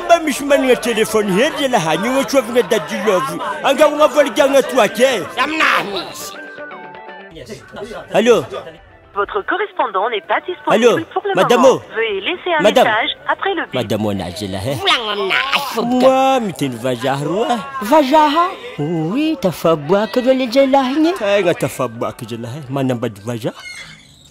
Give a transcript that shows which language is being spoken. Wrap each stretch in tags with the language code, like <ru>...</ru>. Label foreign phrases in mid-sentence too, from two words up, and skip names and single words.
<mg>misy managna telefony hely laha ny agnatsovagna dadilovy anga unavolagna toake Aminahy misy.</mg> <fr>Allô. Votre correspondant n'est pas disponible Allô, pour le madame. moment. Veuillez laisser un Madame. message après le bip.</fr> <mg>Madame onazy laha Volagno aminahy fô. moi miteny vazaha roa Vazaha? Oui, tafaboaka reo le zalahy igny. tegna tafaboaka zalahy manambady vazaha</mg>